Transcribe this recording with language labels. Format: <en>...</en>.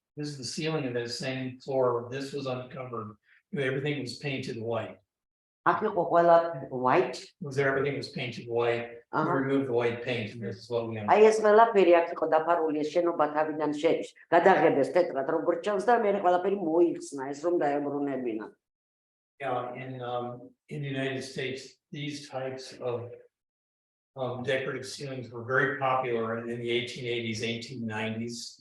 <en>This is the ceiling of that same floor. This was uncovered. Everything was painted white.</en> <ka>აქ იყო ყველა</ka> <en>white. Everything was painted white. We removed the white paint, and this is what we have.</en> <ka>აი ეს ყველაფერი აქ იყო დაფარული ეს შენობა თავიდან გადაღებეს თეთრად როგორც ჩანს და მე ყველაფერი მოიხსნა ეს რომ დაებრუნებინა.</ka> <en>Yeah, in the United States, these types of decorative ceilings were very popular in the 1880s, 1890s.</en>